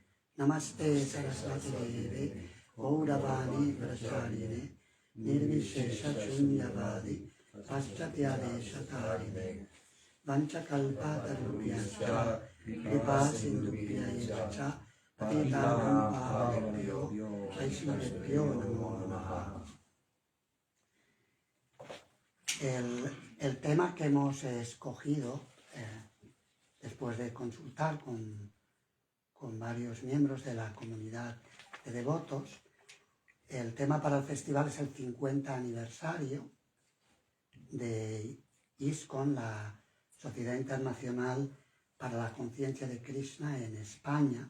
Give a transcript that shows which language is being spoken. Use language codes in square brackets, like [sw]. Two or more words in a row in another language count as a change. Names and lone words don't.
[sa] Namaste Saraswati Deve Gauravani Pracharine Nirvishesha Chunyavadi Paschatya Deshatarine vanchakalpatarubhyascha kripasindubhyaeva cha patitanam pavanebhyo vaishnavebhyo namo namaha. [es] El tema que hemos escogido, después de consultar con varios miembros de la comunidad de devotos, el tema para el festival es el 50 aniversario de ISKCON, la Sociedad Internacional para la Conciencia de Krishna en España.